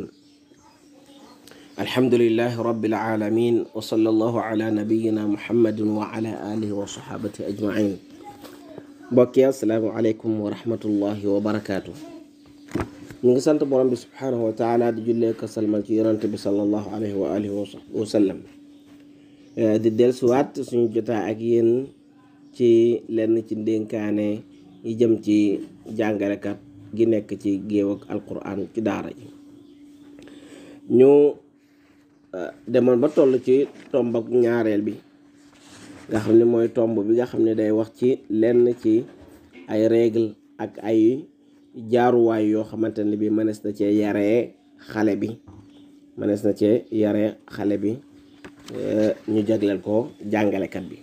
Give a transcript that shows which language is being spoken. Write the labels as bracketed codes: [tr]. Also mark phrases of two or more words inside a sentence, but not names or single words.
[ar] الحمد لله رب العالمين، وصلى الله على نبينا محمد وعلى آله وصحابته أجمعين. بقي السلام عليكم ورحمة الله وبركاته. [wo] Ñu ngi sant Boroom [ar] سبحانه وتعالى [wo] di julli ko salmal ci yonent bi [ar] صلى الله عليه وعلى آله وسلم [wo] di dellusiwaat suñu jotaa ak yéen ci lenn ci ndénkaane yi jëm ci jàngalekat gi nekk ci géew ak alquran ci daara ji. ñu demoon ba toll ci tomb ak ñaareel bi nga xam ne mooy tomb bi nga xam ne day wax ci lenn ci ay règle ak ay jaaruwaay yoo xamante ne bi mënees na cee yaree xale bi ñu jagleel ko jàngalekat bi.